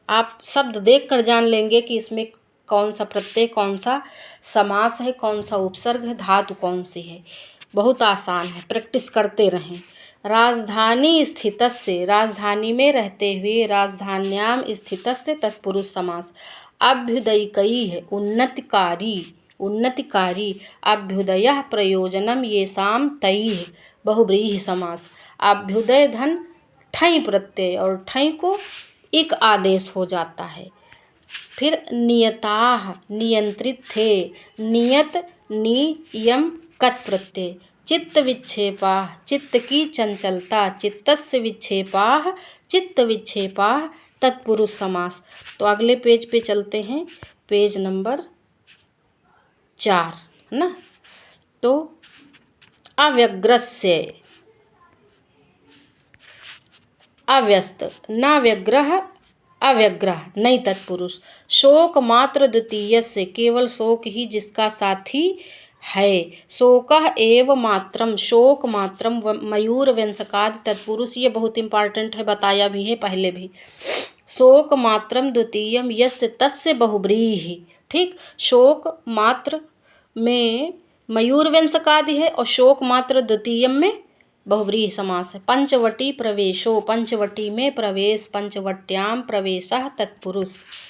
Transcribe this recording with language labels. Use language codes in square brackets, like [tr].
[hi] आप शब्द देख कर जान लेंगे कि इसमें कौन सा प्रत्यय, कौन सा समास है, कौन सा उपसर्ग है, धातु कौन सी है। बहुत आसान है, प्रैक्टिस करते रहें। राजधानी स्थितस्य, राजधानी में रहते हुए। राजधान्याम स्थितस्य तत्पुरुष समास। अभ्युदयिकई है, उन्नतिकारी, उन्नतिकारी। [sa] अभ्युदयः प्रयोजनम येषां तैः बहुव्रीहि समास। [hi] अभ्युदय धन ठई प्रत्यय, और ठई को एक आदेश हो जाता है। फिर नियताः, नियंत्रित थे। नियत नियम कत प्रत्यय। चित्त विक्षेपाः, चित्त की चंचलता। चित्तस्य विक्षेपाः, चित्त विक्षेपाः तत्पुरुष समास। तो अगले पेज पे चलते हैं, पेज नंबर 4 ना। तो अव्यग्रस्य, अव्यस्त, न व्यग्रह, अव्यग्रह नहीं तत्पुरुष। शोक मात्र द्वितीय से, केवल शोक ही जिसका साथी है। [sa] शोकः एव मात्रम, शोक मात्रम। [hi] मयूर वंशकाद तत्पुरुष, ये बहुत इंपॉर्टेंट है, बताया भी है पहले भी। [sa] शोक मात्रम द्वितीयम यस्य तस्य बहुव्रीहि। [hi] ठीक, शोक मात्र में मयूर वंशकादि है और शोक मात्र द्वितीयम में बहुव्रीहि समास है। पंचवटी प्रवेशो, पंचवटी में प्रवेश। [sa] पंचवट्याम प्रवेशः तत्पुरुष।